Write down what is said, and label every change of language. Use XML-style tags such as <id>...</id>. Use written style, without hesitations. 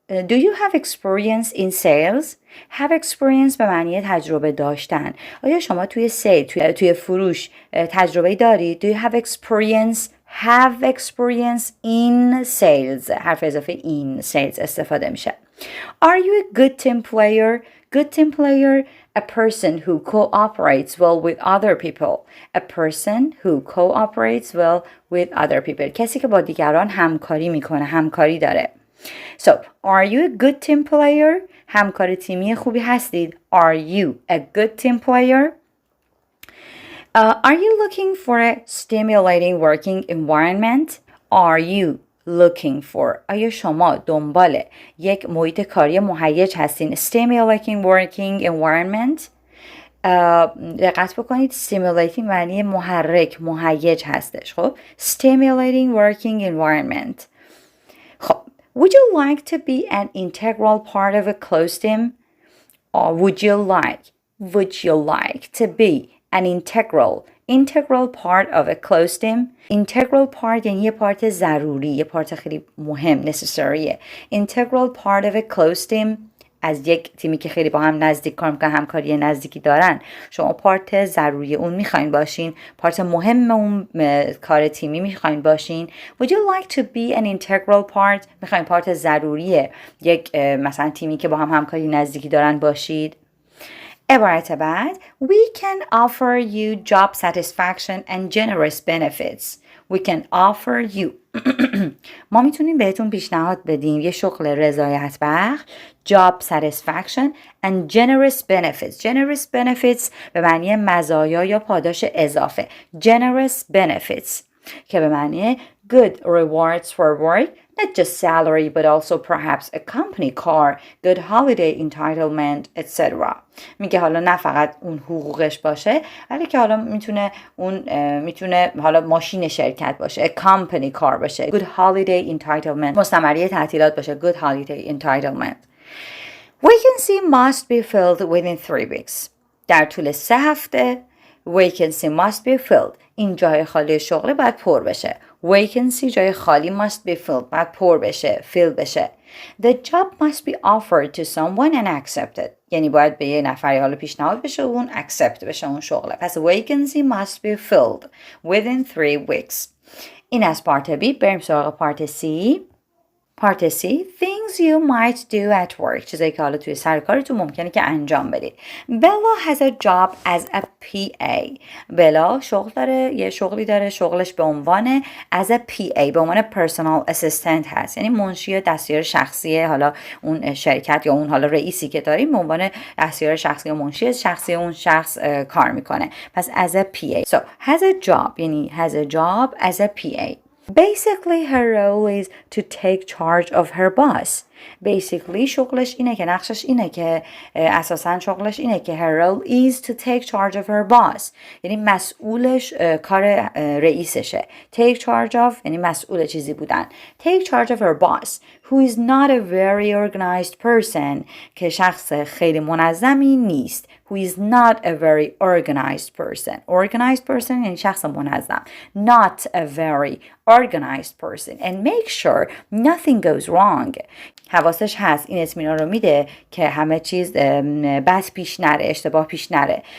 <en>Do you have experience in sales? Have experience</en> <fa>به معنی تجربه داشتن. آیا شما توی سیل توی فروش تجربه دارید؟</fa> <en>Do you have experience? Have experience in sales.</en> <fa>حرف اضافه</fa> <en>in sales</en> <fa>استفاده میشه.</fa> <en>Are you a good team player? Good team player, a person who cooperates well with other people. A person who cooperates well with other people.</en> <fa>کسی که با دیگران همکاری میکنه، همکاری داره.</fa> <en>So, are you a good team player?</en> <fa>همکار تیمی خوبی هستید.</fa> <en>Are you a good team player? Are you looking for a stimulating working environment? Are you looking for</en> <fa>آیا شما دنبال یک محیط کاری مهیج هستین؟</fa> <en>Stimulating working environment.</en> <fa>دقت بکنید stimulating معنی محرک، مهیج هستش.</fa> <en>خب stimulating working environment. خب would you like to be an integral part of a close team? Or would you like to be an integral part of a close team? Integral part</en> <fa>یعنی یه پارت ضروری، یه پارت خیلی مهم، necessary.</fa> <en>Integral part of a close team</en> <fa>از یک تیمی که خیلی با هم نزدیک کار میکنن، همکاری نزدیکی دارن، شما پارت ضروری اون میخواین باشین، پارت مهم اون کار تیمی میخواین باشین.</fa> <en>Would you like to be an integral part؟</en> <fa>میخواین پارت ضروری یک مثلا تیمی که با هم همکاری نزدیکی دارن باشید. عبارت بعد</fa> <en>We can offer you job satisfaction and generous benefits. We can offer you</en> <fa>ما میتونیم بهتون پیشنهاد بدیم یه شغل رضایت بخش</fa> <en>job satisfaction and generous benefits. Generous benefits</en> <fa>به معنی مزایا یا پاداش اضافه.</fa> <en>Generous benefits</en> <fa>که به معنی</fa> <en>good rewards for work, not just salary but also perhaps a company car, good holiday entitlement, etc.</en> <fa>میگه حالا نه فقط اون حقوقش باشه، ولی که حالا میتونه حالا ماشین شرکت باشه،</fa> <en>a company car</en> <fa>باشه,</fa> <en>good holiday entitlement</en> <fa>مستمری تعطیلات باشه, good holiday entitlement.</fa> <en>Vacancy must be filled within 3 weeks.</en> <fa>در طول 3 هفته</fa> <en>vacancy must be filled.</en> <fa>این جای خالی شغل باید پر بشه. vacancy جای خالی</fa> <en>must be filled</en> <fa>باید پر بشه، fill بشه.</fa> <en>The job must be offered to someone and accepted.</en> <fa>یعنی باید به یه نفری حالا پیشنهاد بشه و اون accept بشه اون شغله.</fa> <en>پس vacancy must be filled within 3 weeks.</en> <fa>این از پارت B. بریم سراغ پارت C. پارت C.</fa> <en>Things you might do at work.</en> <fa>چیزایی که حالا توی سر کارتون ممکنه که انجام بدید.</fa> <en>Bella has a job as a PA.</en> <fa>بلا شغل داره، یه شغلی داره، شغلش به عنوان</fa> <en>as a PA،</en> <fa>به عنوان</fa> <en>personal assistant</en> <fa>هست. یعنی منشی یا دستیار شخصی حالا اون شرکت یا اون حالا رئیسی که داریم به عنوان دستیار شخصی و منشی شخصی اون شخص کار میکنه.</fa> <en>پس as a PA. So has a job</en> <fa>یعنی</fa> <en>has a job as a PA. Basically her role is to take charge of her boss.</en> <fa>Basically شغلش اینه که نقشش اینه که اساساً شغلش اینه که</fa> <en>her role is to take charge of her boss.</en> <fa>یعنی مسئولش کار رئیسشه.</fa> <en>Take charge of</en> <fa>یعنی مسئول چیزی بودن.</fa> <en>Take charge of her boss who is not a very organized person</en> <fa>که شخص خیلی منظمی نیست.</fa> <en>Who is not a very organized person. Organized person</en> <fa>یعنی شخص منظم.</fa> <en>Not a very organized person. And make sure nothing goes wrong.</en> <fa>حواسش هست، این اطمینان رو میده که همه چیز بد پیش نره، اشتباه پیش نره.</fa>